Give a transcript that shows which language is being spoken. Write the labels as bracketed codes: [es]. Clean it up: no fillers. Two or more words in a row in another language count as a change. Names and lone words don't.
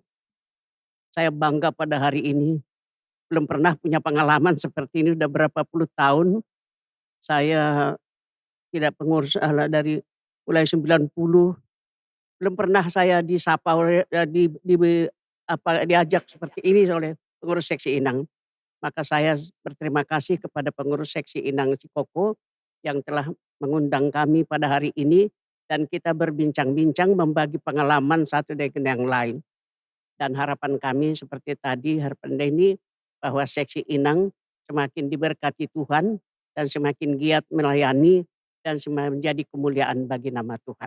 [id] Saya bangga pada hari ini, belum pernah punya pengalaman seperti ini, udah berapa puluh tahun saya tidak pengurus dari mulai 90, belum pernah saya disapa oleh diajak seperti ini oleh pengurus seksi Inang. Maka saya berterima kasih kepada pengurus seksi Inang Cikoko yang telah mengundang kami pada hari ini dan kita berbincang-bincang membagi pengalaman satu dengan yang lain. Dan harapan kami seperti tadi, harapan Denny bahwa seksi Inang semakin diberkati Tuhan dan semakin giat melayani dan semakin menjadi kemuliaan bagi nama Tuhan.